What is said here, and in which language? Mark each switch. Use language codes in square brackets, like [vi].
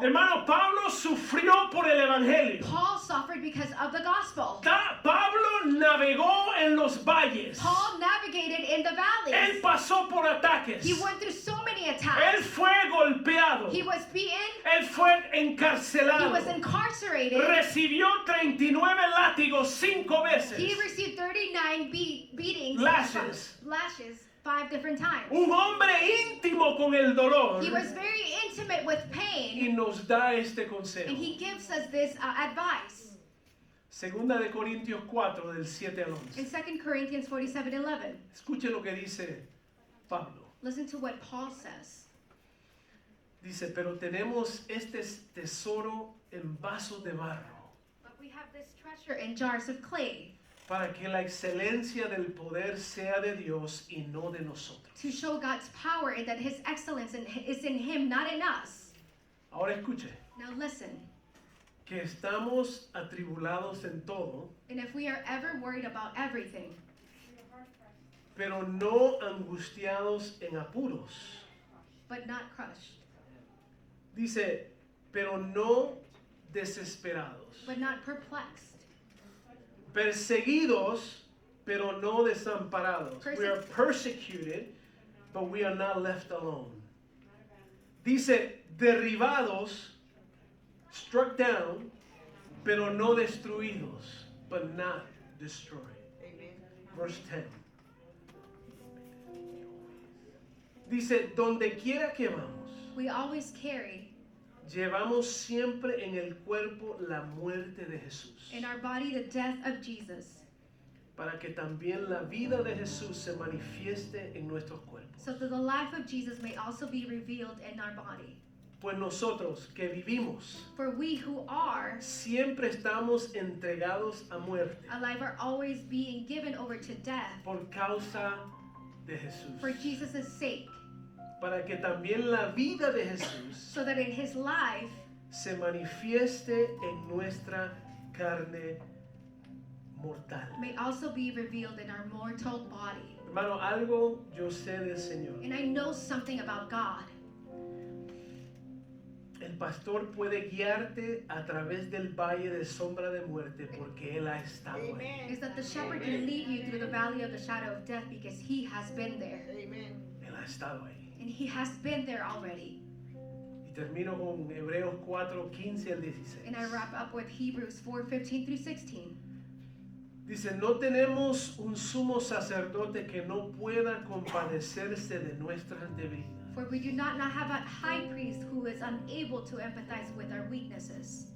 [es] hermano, Pablo sufrió por el Evangelio. [en] Paul suffered because of the gospel. [es] Pablo navegó en los valles. [en] Paul navigated in the [es] Él [en] valleys. [es] pasó por ataques. [en] He went through so many [es] Él [en] attacks. [es] fue golpeado. [en] He was beaten. [es] Él fue [en] He [es] encarcelado. [en] was incarcerated. [es] Recibió 39 látigos 5 [en] He [es] veces. [en] received 39 beatings, Lashes. 5 different times. [es] Un hombre íntimo con el dolor. [en] He was very intimate with [es] Y [en] pain, [es] nos da este consejo. [en] and he gives us this advice. [es] Segunda de Corintios 4 del 7 al 11. [en] In 2 Corinthians 47:11, [es] Escuche lo que dice Pablo. [en] listen to what Paul says. [es] Dice, pero tenemos este tesoro en vasos de barro, [en] But we have this treasure in jars of clay [es] para que la excelencia del poder sea de Dios y no de nosotros. [en] to show God's power and that his excellence is in him, not in us. [es] Ahora escuche, [en] Now listen, [es] que estamos atribulados en todo, [en] and if we are ever worried about everything, [es] pero no angustiados en apuros. [en] but not crushed, [es] Dice, pero no desesperados. [en] but not perplexed, [es] Perseguidos, pero no desamparados. [en] We are persecuted, but we are not left alone. [es] Dice, derribados, [en] struck down, [es] pero no destruidos, [en] but not destroyed. Verse 10. [es] Dice, donde quiera que vamos, [en] we always carry [es] llevamos siempre en el cuerpo la muerte de Jesús, [en] in our body the death of Jesus, [es] para que también la vida de Jesús se manifieste en nuestros cuerpos. [en] so that the life of Jesus may also be revealed in our body. [es] Pues nosotros que vivimos, [en] For we who are [es] siempre estamos entregados a muerte [en] alive are always being given over to death [es] por causa de Jesús, [en] for Jesus' sake, [es] para que también la vida de Jesús [en] so that in his life [es] se manifieste en nuestra carne mortal. [en] may also be revealed in our mortal body. [es] Hermano, algo yo sé del Señor. [en] And I know something about God. [es] El pastor puede guiarte a través del valle de sombra de muerte porque Él ha estado ahí. [en] Is that the shepherd can lead you through the valley of the shadow of death because he has been there. [es] Él ha estado ahí. [en] And he has been there already. [es] Y termino con Hebreos 4, 15 al 16. [en] And I wrap up with Hebrews 4:15 through 16. [es] Dice, no tenemos un sumo sacerdote que no pueda compadecerse de nuestras debilidades, [en] For we do not have a high priest who is unable to empathize with our weaknesses,